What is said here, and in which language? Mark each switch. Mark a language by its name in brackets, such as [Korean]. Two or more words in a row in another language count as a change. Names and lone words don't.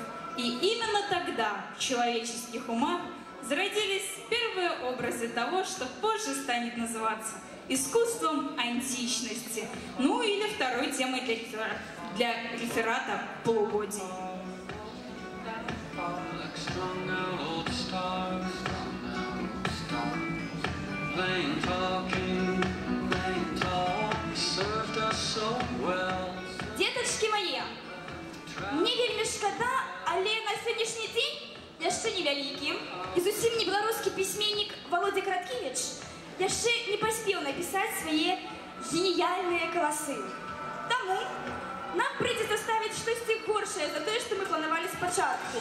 [Russian] И именно тогда в человеческих умах зародились первые образы того, что позже станет называться искусством античности, ну или второй темой для реферата полугодий. Деточки мои, [Belarusian] мне вельмі шкода, але [Ukrainian] на сьогоднішній день [Belarusian] яшчэ невялікі і зусім не беларускі пісьменнік Володя Краткевич яшчэ не паспеў напісаць свае геніяльныя каласы. Таму нам прыйдзецца ставіць штосьці горшае за тое, што мы планавалі спачатку.